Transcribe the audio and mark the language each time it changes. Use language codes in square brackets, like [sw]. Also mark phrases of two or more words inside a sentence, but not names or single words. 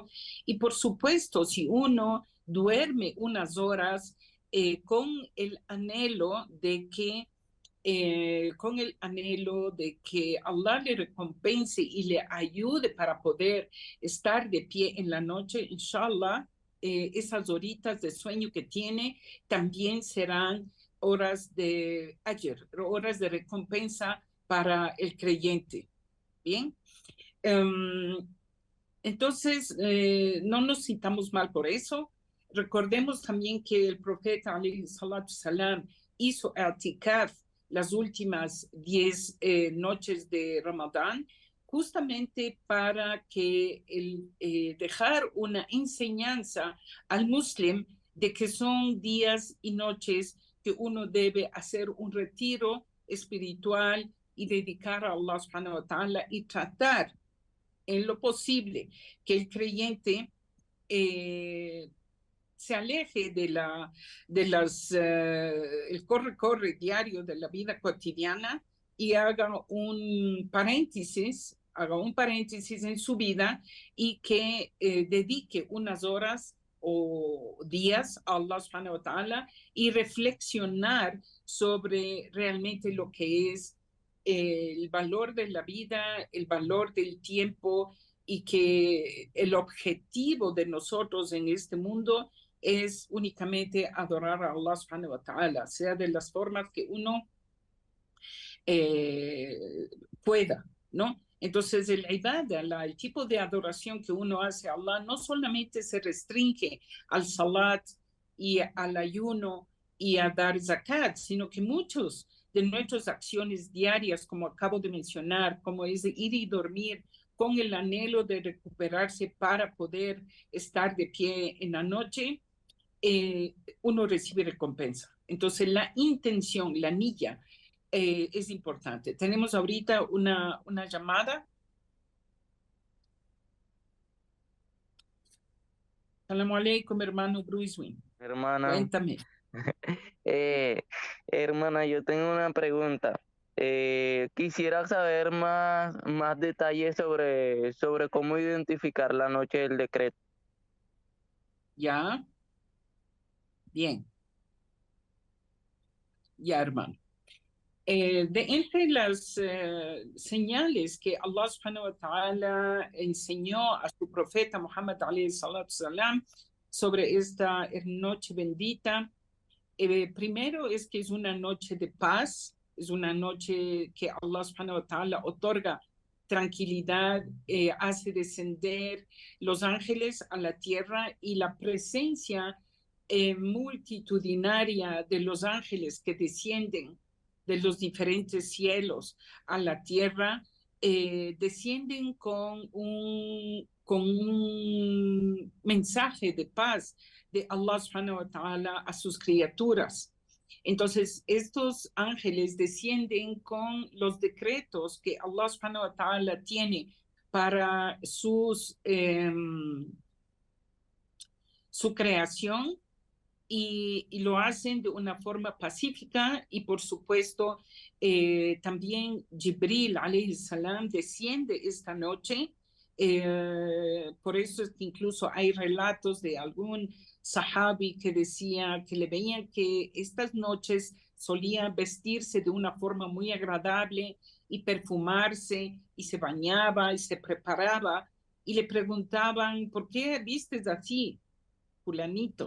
[es] Y por supuesto, si uno duerme unas horas con el anhelo de que Allah le recompense y le ayude para poder estar de pie en la noche, inshallah, esas horitas de sueño que tiene también serán horas de ajr, horas de recompensa para el creyente. Bien. Entonces, no nos sintamos mal por eso. Recordemos también que el profeta [ar] عليه الصلاة السلام [es] hizo i'tikaf las últimas 10 noches de Ramadán, justamente para que dejar una enseñanza al muslim de que son días y noches que uno debe hacer un retiro espiritual y dedicar a Allah [ar] سبحانه وتعالى [es] y tratar en lo posible que el creyente se aleje el corre-corre diario de la vida cotidiana y haga un paréntesis en su vida y que dedique unas horas o días a Allah [ar] سبحانه وتعالى [es] y reflexionar sobre realmente lo que es el valor de la vida, el valor del tiempo y que el objetivo de nosotros en este mundo es únicamente adorar a Allah [ar] سبحانه وتعالى, [es] sea de las formas que uno pueda, ¿no? Entonces, el ibadah, el tipo de adoración que uno hace a Allah, no solamente se restringe al salat y al ayuno y a dar zakat, sino que muchos de nuestras acciones diarias, como acabo de mencionar, como es de ir y dormir con el anhelo de recuperarse para poder estar de pie en la noche, uno recibe recompensa. Entonces, la intención, la niyya, es importante. Tenemos ahorita una llamada. [ar] سلام عليكم, [es] hermano Bruiswin. Hermana, Cuéntame. eh, hermana, yo tengo una pregunta. Quisiera saber más detalles sobre cómo identificar la noche del decreto. ¿Ya? Bien. Ya, hermano. Entre las señales que Allah [ar] سبحانه وتعالى [es] enseñó a su profeta Muhammad [ar] عليه الصلاة السلام [es] sobre esta noche bendita, primero es que es una noche de paz, es una noche que Allah [ar] سبحانه وتعالى [es] otorga tranquilidad, hace descender los ángeles a la tierra y la presencia multitudinaria de los ángeles que descienden de los diferentes cielos a la tierra, descienden con un mensaje de paz de Allah [ar] سبحانه وتعالى [es] a sus criaturas. Entonces, estos ángeles descienden con los decretos que Allah [ar] سبحانه وتعالى [es] tiene para su creación y lo hacen de una forma pacífica y por supuesto también Jibril [ar] عليه السلام [es] desciende esta noche. Por eso es que incluso hay relatos de algún sahabi que decía que le veían que estas noches solía vestirse de una forma muy agradable y perfumarse y se bañaba y se preparaba y le preguntaban, ¿por qué vistes así, fulanito?